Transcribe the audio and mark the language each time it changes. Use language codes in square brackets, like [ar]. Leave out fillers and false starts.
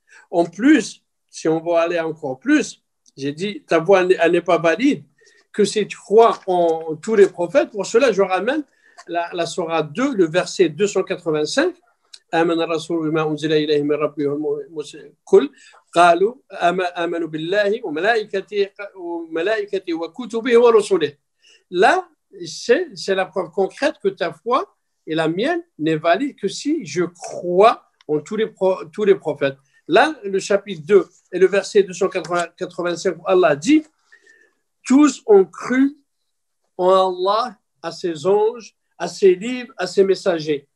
[fr] En plus, si on va aller encore plus, j'ai dit ta voix elle n'est pas valide, que si tu crois en tous les prophètes, pour cela je ramène la Surah 2, le verset 285. [ar] آمن الرسول بما أنزل إليه من ربه كل قالوا آمنوا بالله وملائكته وكتبه ورسله. [fr] Là, c'est la preuve concrète que ta foi et la mienne n'est valide que si je crois en tous les prophètes. Là, le chapitre 2 et le verset 285, Allah dit tous ont cru en Allah, à ses anges, à ses livres, à ses messagers.